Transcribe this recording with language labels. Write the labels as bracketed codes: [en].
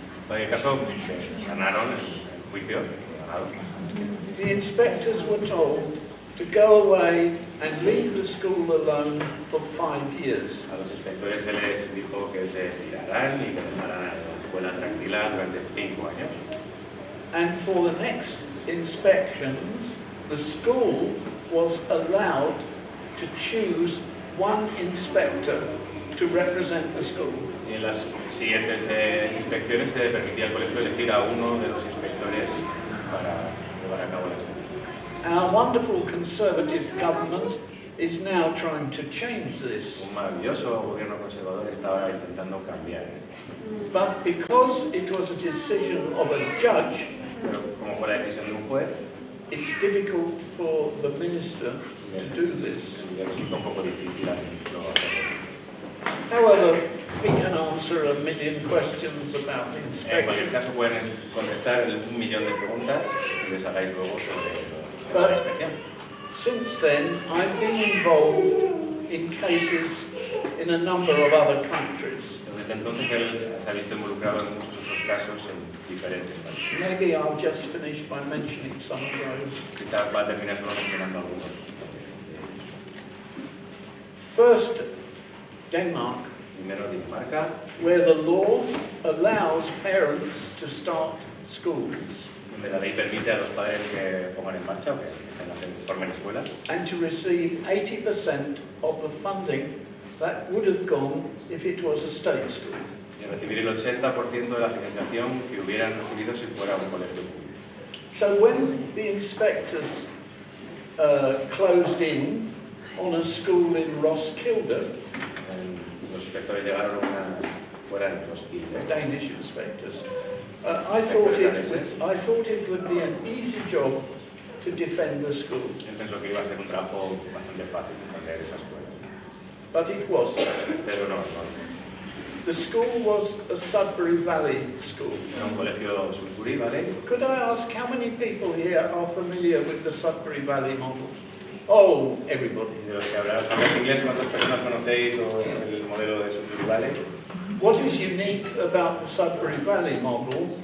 [es] En el caso, ganaron el juicio. Ganaron. [en] The inspectors were told to go away and leave the school alone for 5 years. [es] A los inspectores se les dijo que se tirarán y que dejarán la escuela tranquila durante 5 años. [en] And for the next inspections, the school was allowed to choose one inspector to represent the school. [es] Y en las siguientes inspecciones se permitía al colegio elegir a uno de los inspectores para llevar a cabo la inspección. [en] Our wonderful Conservative government is now trying to change this. [es] Un maravilloso gobierno conservador está ahora intentando cambiar esto. [en] But because it was a decision of a judge, [es] Pero como fue la decisión de un juez, [en] it's difficult for the minister to do this. [es] le resulta un poco difícil al ministro hacerlo. [en] However, we can answer a million questions about the [es] En cualquier [en] inspection. [es] caso pueden contestar 1.000.000 de preguntas y les hagáis luego sobre la inspección. [en] Since then, I've been involved in cases in a number of other countries. [es] Desde entonces él se ha visto involucrado en muchos otros casos en diferentes países. [en] Maybe I'll just finish by mentioning some of those. [es] Quizás va a terminar solo mencionando algunos. [en] First, Denmark, [es] Primero Dinamarca, [en] where the law allows parents to start schools [es] donde la ley permite a los padres que pongan en marcha o que formen escuelas [en] and to receive 80% of the funding that would have gone if it was a state school. [es] y recibir el 80% de la financiación que hubieran recibido si fuera un colegio público. [en] So when the inspectors closed in on a school in Roskilde, [es] Los inspectores llegaron a una fuera en Roskilde. [en] Danish inspectors, I thought it would be an easy job to defend the school, [es] Él pensó que iba a ser un trabajo bastante fácil defender esa escuela, [en] but it wasn't. [es] pero no. [en] The school was a Sudbury Valley school. [es] Era un colegio Sudbury, ¿vale? [en] Could I ask how many people here are familiar with the Sudbury Valley model? Oh, everybody. [es] De los que habláis inglés, ¿cuántas personas conocéis o el modelo de Sudbury Valley? [en] What is unique about the Sudbury Valley model?